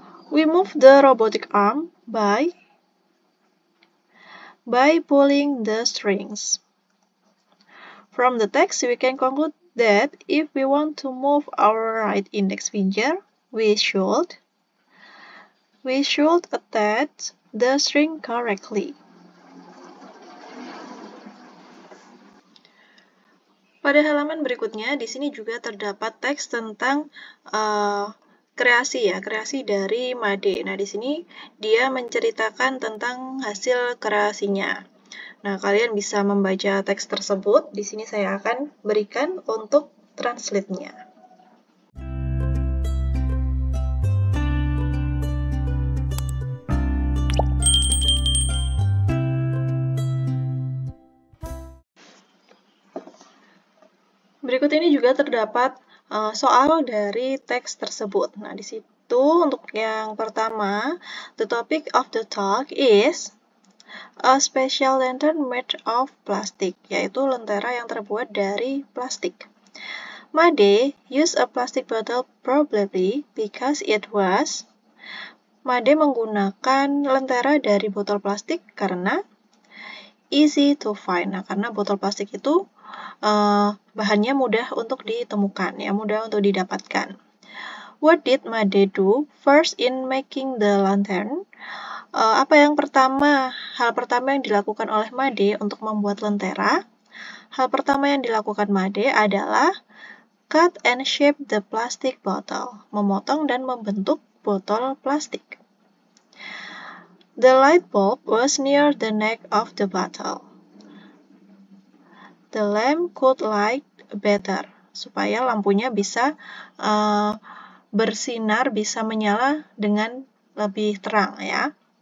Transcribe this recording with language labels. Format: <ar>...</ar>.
<en>We move the robotic arm by pulling the strings. From the text, we can conclude that if we want to move our right index finger, we should attach the string correctly.</en> <id>Pada halaman berikutnya, di sini juga terdapat teks tentang kreasi dari Made. Nah, di sini dia menceritakan tentang hasil kreasinya. Nah, kalian bisa membaca teks tersebut. Di sini saya akan berikan untuk translate-nya. Berikut ini juga terdapat soal dari teks tersebut. Nah, di situ untuk yang pertama,</id> <en>the topic of the talk is a special lantern made of plastic,</en> <id>yaitu lentera yang terbuat dari plastik.</id> <en>Made used a plastic bottle probably because it was.</en> <id>Made menggunakan lentera dari botol plastik karena</id> <en>easy to find.</en> <id>Nah, karena botol plastik itu bahannya mudah untuk ditemukan, ya, mudah untuk didapatkan.</id> <en>What did Made do first in making the lantern?</en> <id>Hal pertama yang dilakukan oleh Made untuk membuat lentera? Hal pertama yang dilakukan Made adalah</id> <en>cut and shape the plastic bottle,</en> <id>memotong dan membentuk botol plastik.</id> <en>The light bulb was near the neck of the bottle. The lamp could light better,</en> <id>supaya lampunya bisa bersinar, bisa menyala dengan lebih terang, ya.</id>